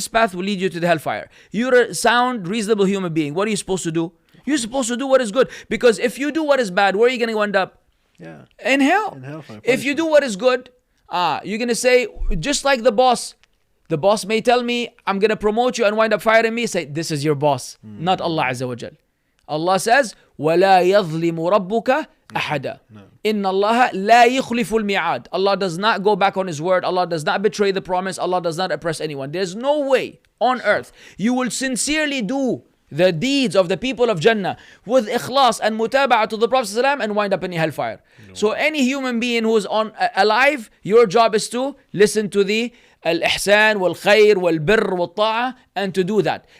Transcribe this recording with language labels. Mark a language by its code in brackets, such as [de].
[en] This path will lead you to the hellfire. You're a sound, reasonable human being. What are you supposed to do? You're supposed to do what is good. Because if you do what is bad, where are you going to end up? In hell. If you do what is good, you're going to say, just like the boss may tell me, I'm going to promote you and wind up firing me. Say, this is your boss, not Allah Azza wa Jal. Allah says, [ar] وَلَا يَظْلِمُ رَبُّكَ أَحَدًا. إِنَّ اللَّهَ لَا يُخْلِفُ الْمِيعَادِ. [en] Allah does not go back on His word. Allah does not betray the promise. Allah does not oppress anyone. There's no way on earth you will sincerely do the deeds of the people of Jannah with ikhlas and mutaba'ah to the Prophet ﷺ and wind up in the hellfire. So any human being who is alive, your job is to listen to the al-ihsan, wal-khair, wal-birr, wal-ta'ah, and to do that.